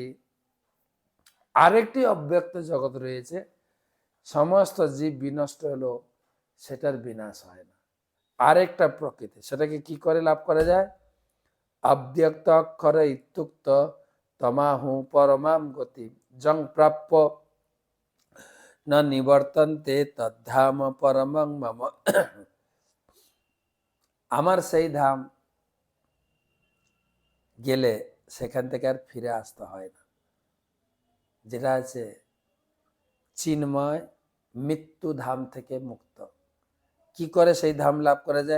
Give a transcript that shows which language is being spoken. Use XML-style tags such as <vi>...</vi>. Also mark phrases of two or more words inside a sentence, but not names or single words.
<bn>আরেকটি অব্যক্ত জগৎ রয়েছে, সমস্ত জীব বিনষ্ট হলো সেটার বিনাশ হয় না। আরেকটা প্রকৃতি, সেটাকে কি করে লাভ করা যায়?</bn> <sa>অব্যক্ত অক্ষরে ইত্যুক্ত তমাহু পরমাম গতি জং প্রাপ্য না নিবর্তন্তে তদ্ধাম পরমং মম।</sa> <bn>আমার সেই ধাম গেলে সেখান থেকে আর ফিরে আসতে হয় না, যেটা আছে চিন্ময় মৃত্যু ধাম থেকে মুক্ত। কি করে সেই ধাম লাভ করা যায়?</bn>